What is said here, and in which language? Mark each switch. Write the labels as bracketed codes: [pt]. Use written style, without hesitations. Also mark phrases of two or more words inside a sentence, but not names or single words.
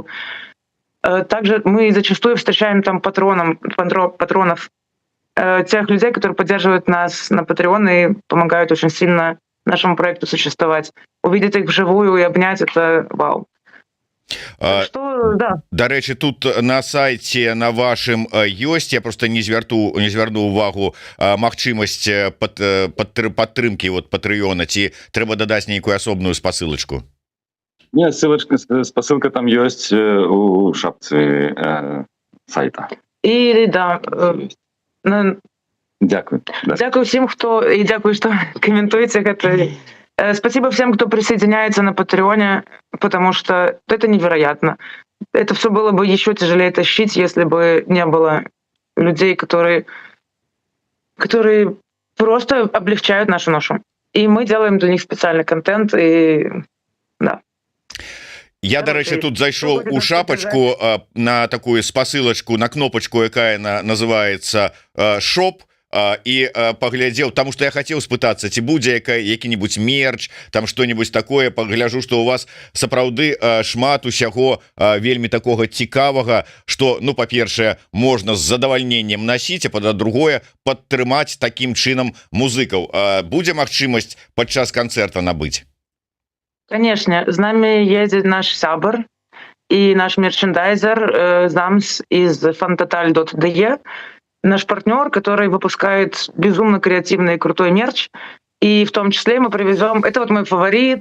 [ru] Также мы зачастую встречаем там патронов, тех людей, которые поддерживают нас на Patreon и помогают очень сильно нашему проекту существовать. Увидеть их вживую и обнять — это вау. Что, да. [be] Дарэчы, тут на сайце на вашым ёсць, я просто не звярну увагу, магчымасць падтрымкі вот Patreon, ці трэба дадаць нейкую асобную спасылачку? Нет, спасылка там есть у шапцы сайта. [ru] И да, [uk] Дякую. [ru] Дякую всем, и дякую, что комментуете это. Спасибо всем, кто присоединяется на Патреоне, потому что это невероятно. Это все было бы еще тяжелее тащить, если бы не было людей, которые просто облегчают нашу ношу. И мы делаем для них специальный контент, и да. [be] Я, дарэчы, тут зайшоў у шапачку на такую спасылачку, на кнопачку, якая называется «Шоп». і паглядзеў, таму што я хацеў спытацца, ці будзе які-небудзь мерч, там што-небудзь такое, пагляжу, што у вас сапраўды шмат усяго вельмі такога цікавага, што, ну, па-першае, можна з задавальненнем насіць, а па-другое, падтрымаць такім чынам музыкаў. Будзе магчымасць падчас канцэрта набыць? [ru] Конечно, с нами ездит наш сябр и наш мерчендайзер Замс из fantotal.de, наш партнер, который выпускает безумно креативный и крутой мерч. И в том числе мы привезем... Это вот мой фаворит.